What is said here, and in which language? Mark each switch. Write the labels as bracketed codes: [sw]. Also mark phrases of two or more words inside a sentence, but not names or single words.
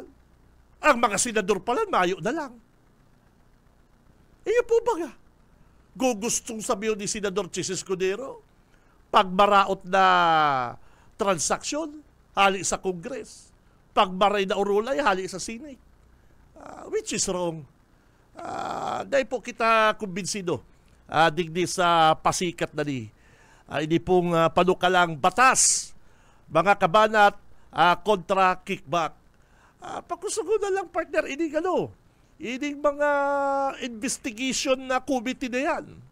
[bik] Ang mga senador pala, mayo na lang. Iyo po ba? [tl] Gustong sabihin ni [bik] Senador Chis Escudero, pagmaraot na transaksyon, hali sa Congress. Pagmaray na urulay, hali sa Senate. [en] Which is wrong. [bik] Dahil po kita kumbinsido, digdi sa pasikat na hindi pong [tl] panukalang batas, [bik] mga kabanat, kontra kickback. Pakusugo na lang, partner, ining mga investigation na committee na yan.